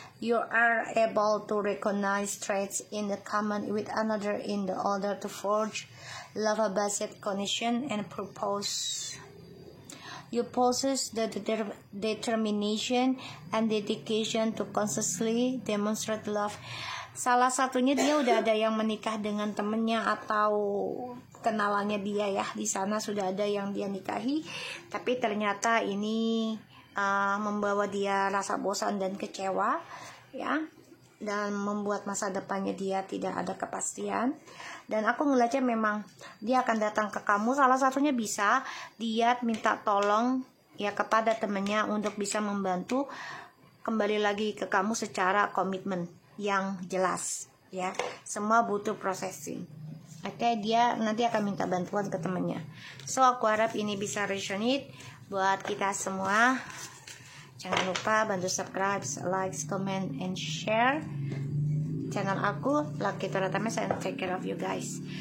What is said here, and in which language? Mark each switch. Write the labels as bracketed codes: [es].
[en] You are able to recognize traits in the common with another in the order to forge love-based connection and propose. You possess the determination and dedication to consciously demonstrate love. [id] Salah satunya dia udah ada yang menikah dengan temennya atau kenalannya dia ya. Di sana sudah ada yang dia nikahi, tapi ternyata ini membawa dia rasa bosan dan kecewa ya, dan membuat masa depannya dia tidak ada kepastian. Dan aku ngeliatnya memang dia akan datang ke kamu. Salah satunya bisa dia minta tolong ya kepada temennya untuk bisa membantu kembali lagi ke kamu secara komitmen yang jelas ya. Semua butuh processing. Oke, dia nanti akan minta bantuan ke temennya. So aku harap ini bisa resonate buat kita semua. Jangan lupa bantu [en] subscribe, like, comment, and share channel aku, Lucky Toratames, and take care of you guys.